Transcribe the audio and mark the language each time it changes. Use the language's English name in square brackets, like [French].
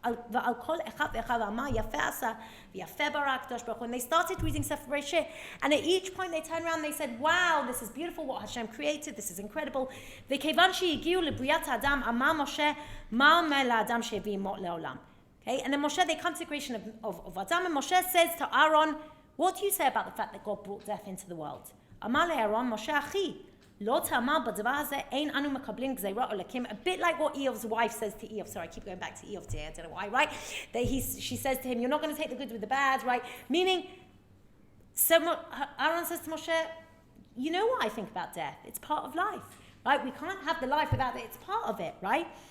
[Hebrew] ועל כל אחד ואחד אמר יפה עשה ויפה ברא הקדוש ברוך הוא. [English] And they started reading Sefer Bereshit, and at each point they turned around and they said, wow, this is beautiful what Hashem created, this is incredible. [Hebrew] וכיוון שהגיעו לבריאת האדם, אמר משה, מה אומר לאדם שהביא מות לעולם? [English] Okay, and then Moshe, they come to the creation of Adam, and Moshe says to Aaron, what do you say about the fact that God brought death into the world? [Hebrew] אמר לאהרון, משה אחי, לא תאמר בדבר הזה, אין אנו מקבלים גזירה אלוקים. [English] A bit like what Eov's wife says to Eov. Sorry, I keep going back to Eov today, I don't know why, right? She says to him, you're not going to take the good with the bad, right? Meaning, so Aaron says to Moshe, you know what I think about death? It's part of life, right? We can't have the life without it. It's part of it, right?